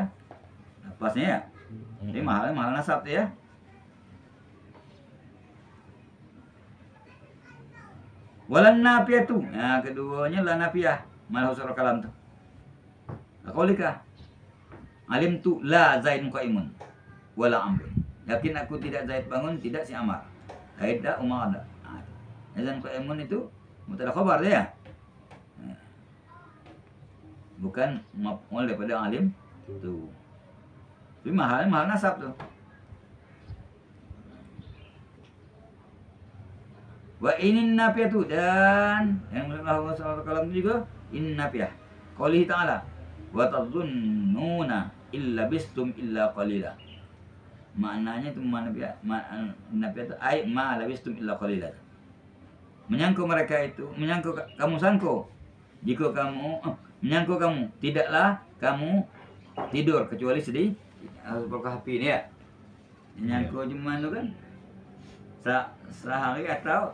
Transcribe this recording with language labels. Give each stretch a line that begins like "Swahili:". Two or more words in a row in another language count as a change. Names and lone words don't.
Malay: Pasnya ya. Ini mahal nasab ya.
Arabic: ولن نافيةُ.
Malay: Nah, keduanya la nafiyah. Malah usul kalam tu.
Arabic: قولك علمت لا زيدٌ قائمٌ ولا عمرٌو.
Malay: Yakin aku tidak Zaid bangun, tidak si Amar. Zaid dah, Umar dah. Azan qaimun itu mubtada khabar dia. Bukan maf'ul daripada alim tu. Tapi mahal nasab tu.
Arabic: وإن النافيةُ,
Malay: dan yang Allah SWT juga in nafiyah.
Arabic: قوله تعالى وتظنون إن لبثتم إلا قليلا.
Malay: Maknanya itu nafiah itu ai
Arabic: ما لبثتم إلا قليلاً.
Malay: Menyangka mereka itu, menyangka kamu sangko jika kamu menyangka kamu tidaklah kamu tidur kecuali sedih berkahfi ini ya. Menyangka cuma itu kan sehari atau